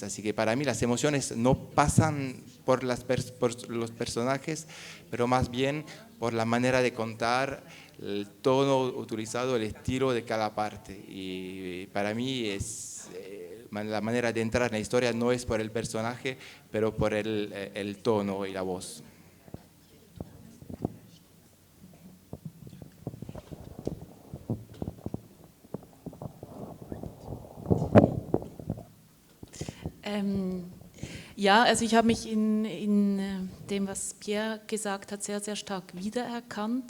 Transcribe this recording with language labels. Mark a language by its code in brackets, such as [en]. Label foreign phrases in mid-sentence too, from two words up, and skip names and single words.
[es] Así que para mí las emociones no pasan por los personajes, pero más bien por la manera de contar, el tono utilizado, el estilo de cada parte. Y para mí es la manera de entrar en la historia no es por el personaje, pero por el tono y la voz. [de] Ja, also ich habe mich in dem, was Pierre gesagt hat, sehr, sehr stark wiedererkannt.